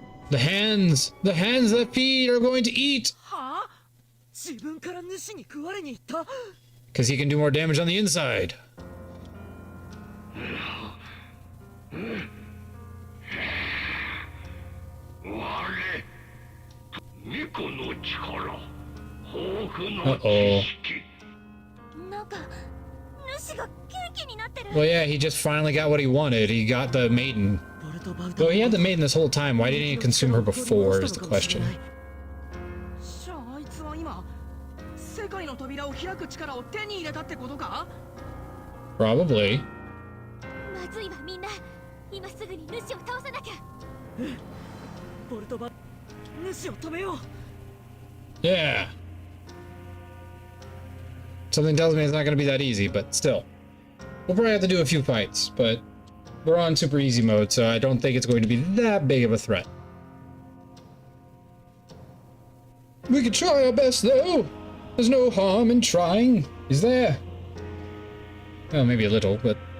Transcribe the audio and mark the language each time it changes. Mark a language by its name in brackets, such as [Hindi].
[English] The hands that feed are going to eat! [Japanese] はあ？自分から主に食われに行った？ [English] Because he can do more damage on the inside. Uh-oh. [Japanese] なんか主がケーキになってる。 [English] Well, yeah, he just finally got what he wanted. He got the maiden. Well, he had the maiden this whole time. Why didn't he consume her before is the question. [Japanese] じゃああいつは今世界の扉を開く力を手に入れたってことか？ [English] Probably. [Japanese] まずいわみんな。今すぐに主を倒さなきゃ。ポルトバ主を止めよう。 [English] Yeah. Something tells me it's not going to be that easy, but still. We'll probably have to do a few fights, but we're on super easy mode, so I don't think it's going to be that big of a threat. We could try our best, though. There's no harm in trying, is there? Well, maybe a little, but...